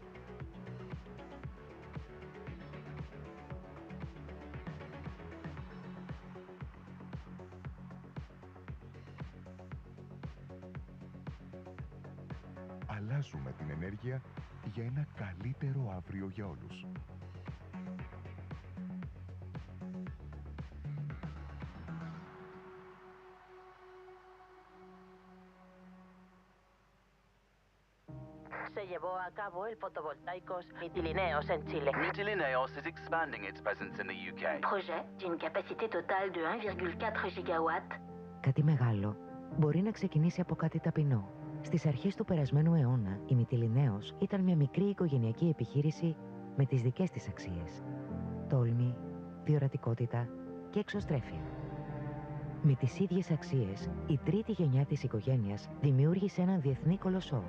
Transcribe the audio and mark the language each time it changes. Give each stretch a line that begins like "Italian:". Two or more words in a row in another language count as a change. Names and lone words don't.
Greek: Αλλάζουμε την ενέργεια για ένα καλύτερο αύριο για όλους.
Spanish: Se llevó a cabo el fotovoltaicos Mitilineos en Chile.
English: Mitilineos is expanding its presence in the UK.
French: Projet d'une capacité totale de 1,4 gigawatts.
Greek: Κάτι μεγάλο μπορεί να ξεκινήσει από κάτι ταπεινό. Στις αρχές του περασμένου αιώνα, η Μυτιληναίος ήταν μια μικρή οικογενειακή επιχείρηση με τις δικές της αξίες. Τόλμη, διορατικότητα και εξωστρέφεια. Με τις ίδιες αξίες, η τρίτη γενιά της οικογένειας δημιούργησε έναν διεθνή κολοσσό.